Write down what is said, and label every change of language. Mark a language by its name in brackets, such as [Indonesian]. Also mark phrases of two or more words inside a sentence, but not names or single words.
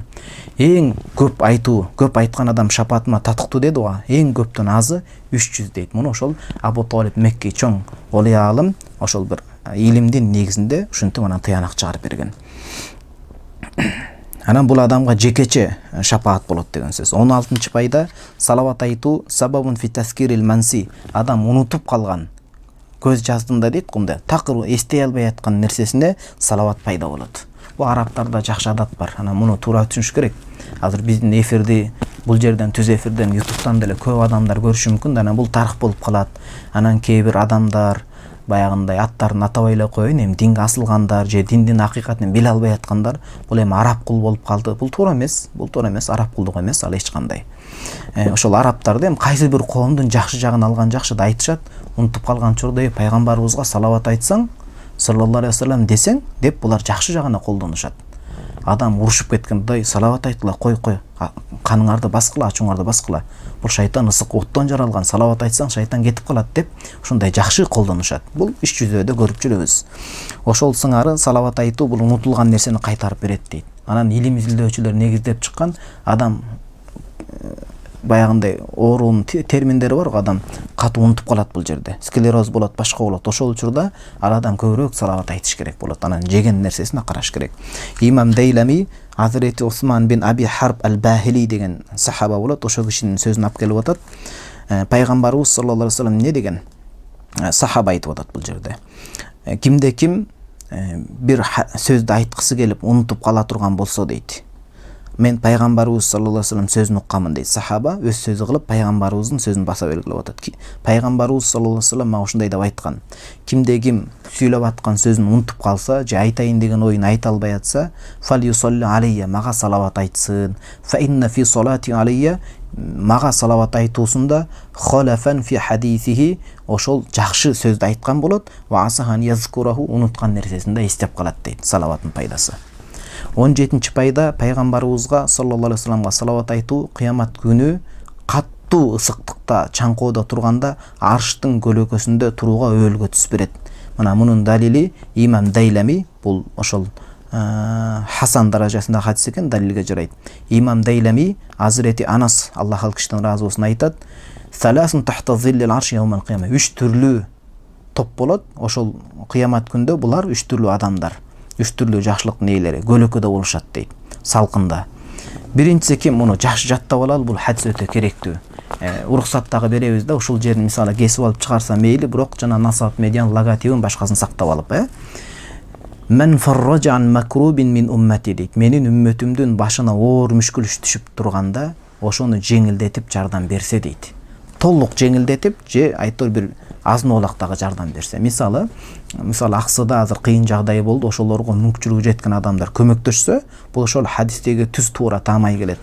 [Kyrgyz] Эң көп айтуу, көп айткан адам шапаатыма татыктуу деди го. Эң көптөн азы 300 дейт. Муну ошол Абу Талиб Мекки чоң олий алым ошол бир илимдин негизинде ушинтип анан тыянак чыгарып берген. Анан бул адамга жекече шапаат болот деген сөз. 16-чы пайда салават айтуу [Arabic] سبب في تذكير المنسي. [Kyrgyz] Адам унутуп калган көз жаздында дейт кумда такыр эстей албай аткан нерсесине салават пайда болот. Бул арабтарда жакшы адат бар. Анан муну туура түшүнүш керек. Азыр биздин эфирди бул жерден түз эфирден YouTube'дан деле көп адамдар көрүшү мүмкүн. Анан бул тарых болуп калат. Анан кээ бир адамдар баягындай аттарын атабай эле коюн, эми динге асылгандар же диндин акыйкатын биле албай аткандар бул эми араб кул болуп калды. Бул туура эмес. Бул туура эмес, араб кулдук эмес, ал эч кандай. Ошол арабтарды эми кайсы бир коомдун жакшы жагын алган жакшы да айтышат. Унутуп калган чордой пайгамбарыбызга салават айтсаң, [Arabic] صلى الله عليه وسلم [Kyrgyz] десең деп булар жакшы жагына колдонушат. Адам урушуп кеткенде салават айткыла, кой, каныңарды баскыла, ачуңарды баскыла. Бул шайтан ысык оттон жаралган, салават айтсаң шайтан кетип калат деп ушундай жакшы колдонушат. Бул иш жүзүндө көрүп жүрөбүз. Ошол сыңары салават айтуу бул унутулган нерсени кайтарып берет дейт. Анан илим изилдөөчүлөр негиздеп чыккан адам баягындай оорунун терминдери бар го, адам катуу унутуп калат бул жерде. Склероз болот, башка болот. Ошол учурда ал адам көбүрөөк салават айтыш керек болот. Анан жеген нерсесине караш керек. Имам Дейлами Hazreti Osman bin Abi Harb al-Bahili деген сахаба болот. Ошол кишинин сөзүн алып келип атат. Пайгамбарыбыз [Arabic] صلى الله عليه وسلم [Kyrgyz] эмне деген? Сахаба айтып атат бул жерде. Кимде ким бир сөздү айткысы келип унутуп кала турган болсо дейт. мен пайгамбарыбыз [Arabic] صلى الله عليه وسلم [Kyrgyz] сөзүн укканмын дейт сахаба, өз сөзү кылып пайгамбарыбыздын сөзүн баса белгилеп атат. Пайгамбарыбыз [Arabic] صلى الله عليه وسلم [Kyrgyz] мага ушундай деп айткан: кимде ким сүйлөп аткан сөзүн унутуп калса же айтайын деген оюн айта албай атса, [Arabic] فليصل علي, [Kyrgyz] мага салават айтсын. [Arabic] فإن في الصلاة علي, [Kyrgyz] мага салават айтуусунда [Arabic] خلفا من حديثه, [Kyrgyz] ошол жакшы сөздү айткан болот. [Arabic] وعساه يذكره, [Kyrgyz] унуткан нерсесин да эстеп калат дейт. Салаваттын пайдасы. 17-чи пайда, пайгамбарыбызга [Arabic] صلى الله عليه وسلم [Kyrgyz] салават айтуу кыямат күнү каттуу ысыктыкта, чаңкоодо турганда арштын көлөкөсүндө турууга өбөлгө түс берет. Мына мунун далили имам Дайлами, бул ошол Хасан даражасында хадис экен, далилге жарайт. Имам Дайлами Азирети Анас, Аллах ал кишиден разы болсун, айтат: [Arabic] "ثلاثة تحت ظل العرش يوم القيامة". [Kyrgyz] 3 түрлүү топ болот. Ошол кыямат күндө булар 3 түрлүү адамдар, 3 түрлүү жакшылыктын ээлери көлөкөдө болушат дейт, салкында. Биринчиси ким? Муну жакшы жаттап алалы, бул хадис өтө керектүү. Уруксат дагы беребиз да, ушул жерин мисалы кесип алып чыгарса мейли, бирок жана насап медиан логотипин башкасын сактап алып, [Arabic] من فرج عن مكروب من أمتي [Kyrgyz] дейт. Менин үммөтүмдүн башына оор мүшкүл түшүп турганда, ошону жеңилдетип жардам берсе дейт. Толук жеңилдетип же айтор бир азын-олактагы жардам берсе. Мисалы аксыда азыр кыйын жагдай болду, ошолорго мүмкүнчүлүгү жеткен адамдар көмөктөшсө, бул ошол хадистеги түз туура таамай келет.